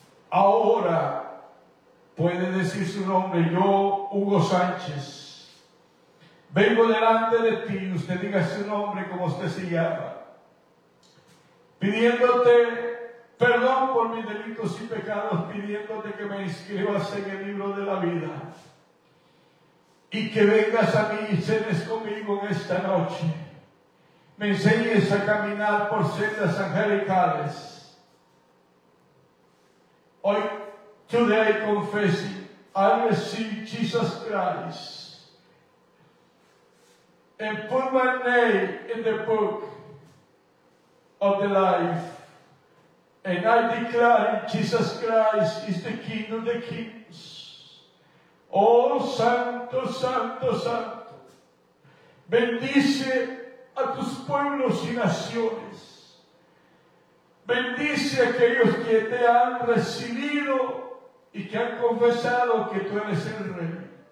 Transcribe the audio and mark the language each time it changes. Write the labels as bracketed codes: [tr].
[es] Ahora puede decir su nombre: yo, Hugo Sánchez, vengo delante de ti, usted diga su nombre como usted se llama, pidiéndote perdón por mis delitos y pecados, pidiéndote que me inscribas en el libro de la vida y que vengas a mí y cenes conmigo en esta noche. Me enseñes a caminar por sendas angelicales. [en] Hoy, today, confessing, I receive Jesus Christ and put my name in the book of the life. And I declare Jesus Christ is the King of the Kings. [es] Oh, Santo, Santo, Santo, bendice a tus pueblos y naciones. Bendice a aquellos que te han recibido y que han confesado que tú eres el Rey.